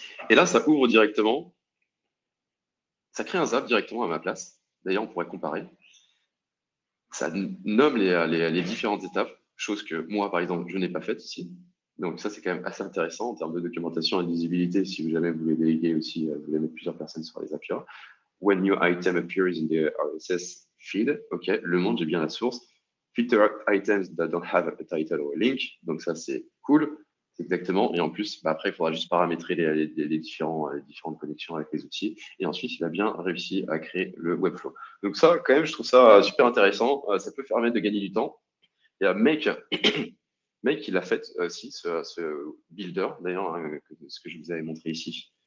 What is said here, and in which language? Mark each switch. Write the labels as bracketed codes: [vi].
[fr] Et là, ça ouvre directement. Ça crée un Zap directement à ma place. D'ailleurs, on pourrait comparer. Ça nomme les différentes étapes, chose que moi, par exemple, je n'ai pas faite ici. Donc ça, c'est quand même assez intéressant en termes de documentation et de visibilité. Si jamais vous voulez déléguer aussi, vous voulez mettre plusieurs personnes sur les Zapier. [en] When new item appears in the RSS feed, OK, [fr] le monde, j'ai bien la source. [en] Filter items that don't have a title or a link. [fr] Donc ça, c'est cool. Exactement. Et en plus, après, il faudra juste paramétrer les différentes connexions avec les outils. Et ensuite, il a bien réussi à créer le Webflow. Donc ça, quand même, je trouve ça super intéressant. Ça peut permettre de gagner du temps. Il y a Make, il a fait aussi ce builder, d'ailleurs, hein, ce que je vous avais montré ici.